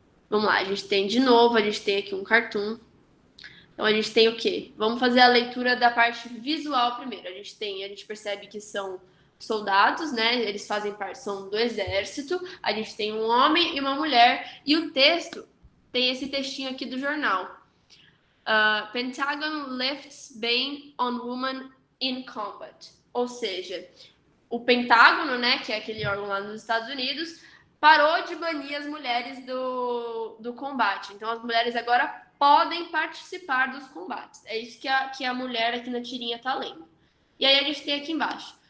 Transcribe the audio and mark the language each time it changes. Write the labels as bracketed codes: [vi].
[pt] Vamos lá, a gente tem de novo, a gente tem aqui um cartoon. Então a gente tem o quê? Vamos fazer a leitura da parte visual primeiro. A gente percebe que são soldados, né? Eles fazem parte, são do exército. A gente tem um homem e uma mulher. E o texto tem esse textinho aqui do jornal. [en] Pentagon lifts ban on woman in combat. [pt] Ou seja, o Pentágono, né, que é aquele órgão lá nos Estados Unidos, parou de banir as mulheres do combate. Então, as mulheres agora podem participar dos combates. É isso que a mulher aqui na tirinha tá lendo. E aí a gente tem aqui embaixo.